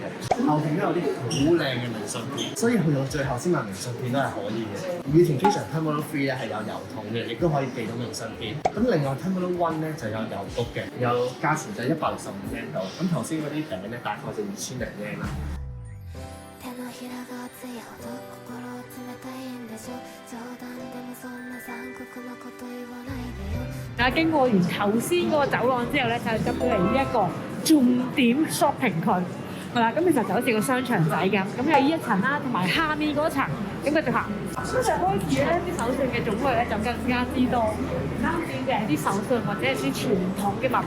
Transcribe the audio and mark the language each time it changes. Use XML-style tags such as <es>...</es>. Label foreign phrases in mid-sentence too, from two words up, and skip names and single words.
<yue>後邊都有啲好靚嘅明信片，所以去到最後先買明信片都係可以嘅。羽田機場 Terminal 3咧係有郵筒嘅，亦都可以寄到明信片。咁另外 Terminal 1咧就有郵局嘅，有價錢就165yen度。咁頭先嗰啲餅咧大概就2000零yen啦。</yue> <ja>手のひらが熱いほど心冷たいんでしょ冗談でもそんな残酷なこと言わないでよ</ja> <yue>大家經過完頭先嗰個走廊之後咧，就入到嚟呢一個重點 shopping 區。係啦，咁其實就好似個商場仔咁，咁有呢一層啦，同埋下面嗰層，咁繼續行。跟住開始咧，啲手信嘅種類咧就更加之多，唔單止嘅係啲手信或者係啲傳統嘅物品。</yue>